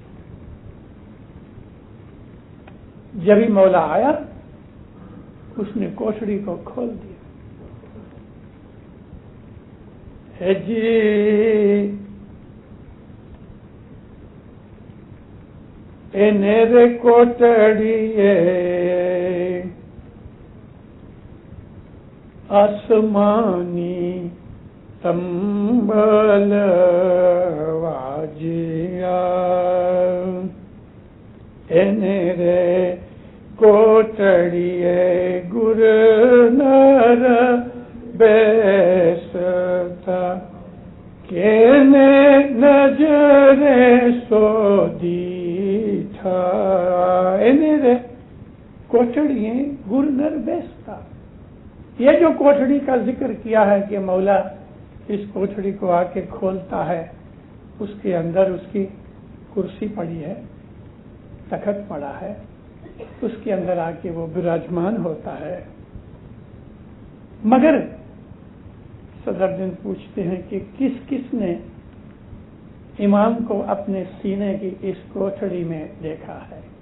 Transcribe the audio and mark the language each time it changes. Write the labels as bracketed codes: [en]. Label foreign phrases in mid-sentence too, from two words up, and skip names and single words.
[ur] جب ہی مولا آیا اس نے کوٹڑی کو کھول دیا۔ [sd] ہے جی اے نیرے کوٹڑی آسمانی تمبل واجیا رے کوٹڑیے گر نر بیستا کینے نجرے سو دیٹھا رے کوٹڑیے گر نر بیستا. [ur] یہ جو کوٹڑی کا ذکر کیا ہے کہ مولا اس کوٹڑی کو آ کے کھولتا ہے، اس کے اندر اس کی کرسی پڑی ہے، تخت پڑا ہے، اس کے اندر آ کے وہ براجمان ہوتا ہے. مگر صدر جن پوچھتے ہیں کہ کس کس نے امام کو اپنے سینے کی اس کوٹڑی میں دیکھا ہے؟